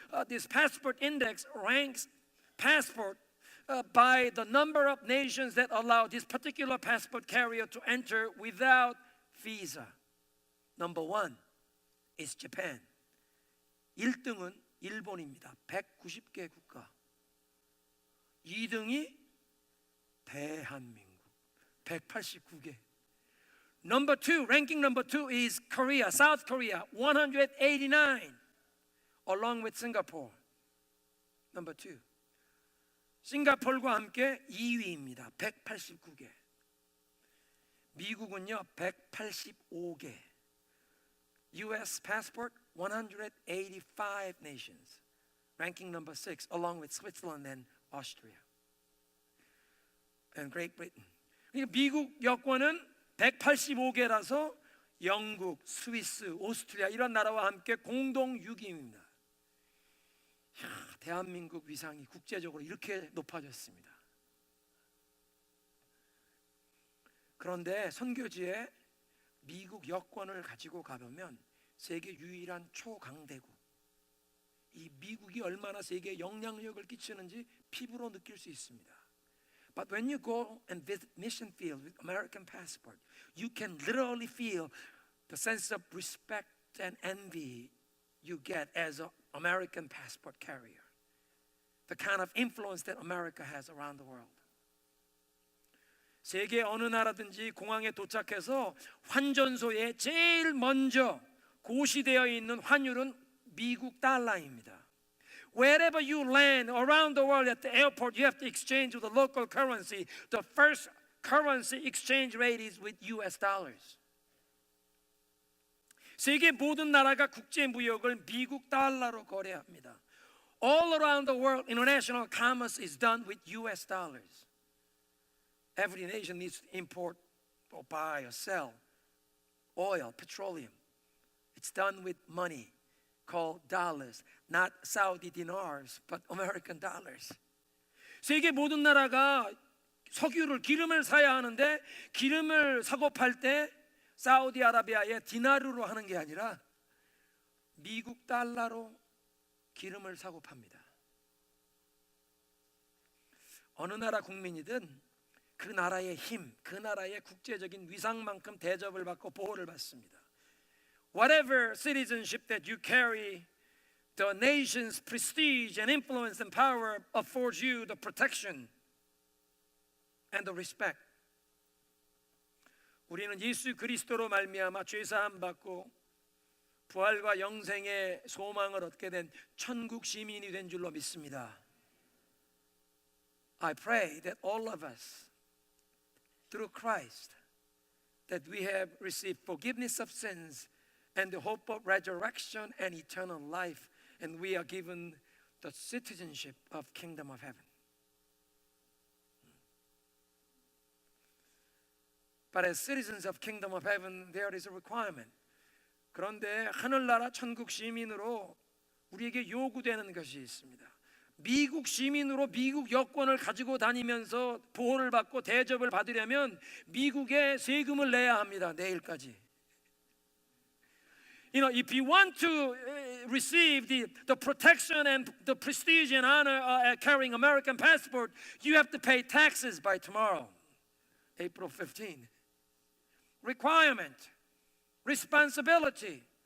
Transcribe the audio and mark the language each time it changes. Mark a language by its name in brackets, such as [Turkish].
[English] This passport index ranks passport by the number of nations that allow this particular passport carrier to enter without visa. Number one is Japan. [Korean] 1등은 일본입니다. 190개 국가. 2등이 대한민국. 189개. [English] Number two, ranking number two is Korea, South Korea, 189, along with Singapore. Number two. [Korean] 싱가포르와 함께 2위입니다. 189개. 미국은요 185개. [English] US passport 185 nations, ranking number 6, along with Switzerland and Austria and Great Britain. [Korean] 미국 여권은 185개라서 영국, 스위스, 오스트리아 이런 나라와 함께 공동 6위입니다. 대한민국 위상이 국제적으로 이렇게 높아졌습니다. 그런데 선교지에 미국 여권을 가지고 가보면 세계 유일한 초강대국, 이 미국이 얼마나 세계에 영향력을 끼치는지 피부로 느낄 수 있습니다. [English] But when you go and visit mission field with American passport, you can literally feel the sense of respect and envy you get as an American passport carrier. The kind of influence that America has around the world. [Korean] 세계 어느 나라든지 공항에 도착해서 환전소에 제일 먼저 고시되어 있는 환율은 미국 달러입니다. [English] Wherever you land around the world at the airport, you have to exchange with the local currency. The first currency exchange rate is with US dollars. [Korean] 세계 모든 나라가 국제 무역을 미국 달러로 거래합니다. [English] All around the world, international commerce is done with US dollars. Every nation needs to import or buy or sell oil, petroleum. It's done with money called dollars, not Saudi dinars, but American dollars. [Korean] 세계 모든 나라가 석유를 기름을 사야 하는데 기름을 사고 팔 때 사우디아라비아의 디나르로 하는 게 아니라 미국 달러로 기름을 사고 팝니다. 어느 나라 국민이든 그 나라의 힘, 그 나라의 국제적인 위상만큼 대접을 받고 보호를 받습니다. [English] Whatever citizenship that you carry, the nation's prestige and influence and power affords you the protection and the respect. [Korean] 우리는 예수 그리스도로 말미암아 죄 사함 받고 부활과 영생의 소망을 얻게 된 천국 시민이 된 줄로 믿습니다. [English] I pray that all of us, through Christ, that we have received forgiveness of sins and the hope of resurrection and eternal life, and we are given the citizenship of kingdom of heaven. But as citizens of kingdom of heaven, there is a requirement. [Korean] 그런데 하늘나라 천국 시민으로 우리에게 요구되는 것이 있습니다. 미국 시민으로 미국 여권을 가지고 다니면서 보호를 받고 대접을 받으려면 미국에 세금을 내야 합니다. 내일까지. [English] If you want to receive the protection and the prestige and honor carrying American passport, you have to pay taxes by tomorrow, April 15. Requirement, responsibility.